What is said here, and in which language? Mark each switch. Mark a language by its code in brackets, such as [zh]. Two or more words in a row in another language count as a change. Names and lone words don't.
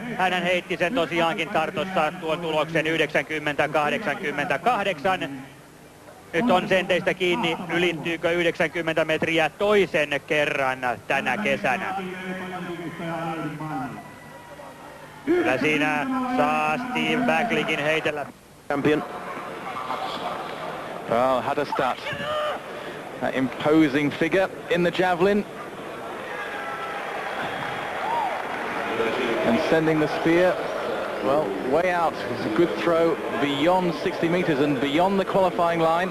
[fi] Hän heitti sen tosiaankin Tartossa tuon tuloksen 90-88. Nyt on senteistä kiinni, ylittyykö 90 metriä toisen kerran tänä kesänä. Kyllä siinä saa Steve Backlikin heitellä. [en] Champion. Well, had a start. That imposing figure in the javelin. And sending the spear, well, way out. It's a good throw beyond 60 meters and beyond the qualifying line.